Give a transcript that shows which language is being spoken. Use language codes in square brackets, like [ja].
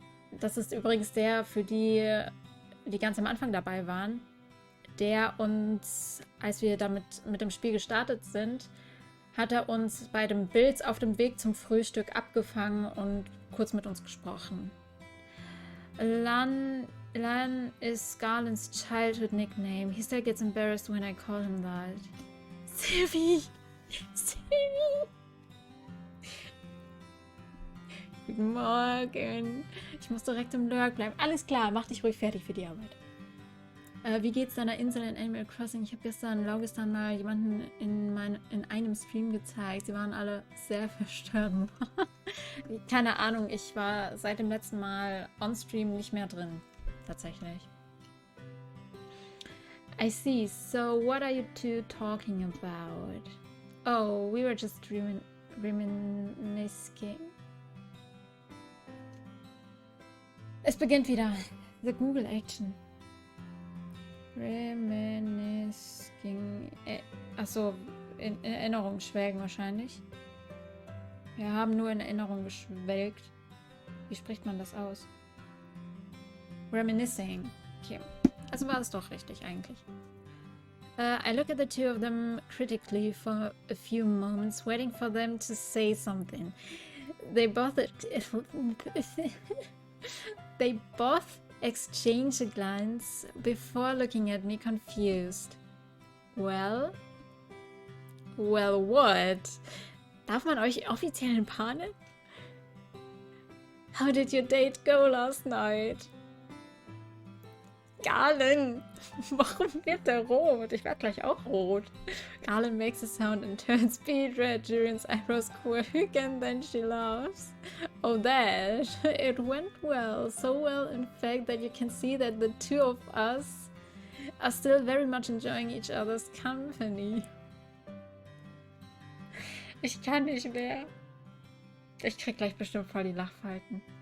[de] Das ist übrigens der, für die ganz am Anfang dabei waren, der uns, als wir damit mit dem Spiel gestartet sind, hat er uns bei dem Bild auf dem Weg zum Frühstück abgefangen und kurz mit uns gesprochen. [en] Lan is Garland's childhood nickname. He still gets embarrassed when I call him that. Sylvie! Sylvie! [de] Guten Morgen. Ich muss direkt im Lurk bleiben. Alles klar, mach dich ruhig fertig für die Arbeit. Wie geht's deiner Insel in Animal Crossing? Ich habe gestern Laugistan mal jemanden in einem Stream gezeigt. Sie waren alle sehr verstört. Keine Ahnung, ich war seit dem letzten Mal on-stream nicht mehr drin. Tatsächlich. [en] I see. So, what are you two talking about? Oh, we were just reminiscing. [de] Es beginnt wieder. [en] The Google Action. Reminiscing. [de] Achso, in Erinnerung schwelgen wahrscheinlich. Wir haben nur in Erinnerung geschwelgt. Wie spricht man das aus? Reminiscing. Okay. Also war es doch richtig eigentlich. [en] I look at the two of them critically for a few moments, waiting for them to say something. They both exchange a glance before looking at me confused. Well? Well, what? [de] Darf man euch offiziell entpanen? [en] How did your date go last night? [de] Garland! Warum wird der rot? Ich werde gleich auch rot. [en] Garland makes a sound and turns beet red. Julian's eyebrows quirk and then she laughs. Oh, that. It went well. So well, in fact, that you can see that the two of us are still very much enjoying each other's company. [de] Ich kann nicht mehr. Ich krieg gleich bestimmt voll die Lachfalten.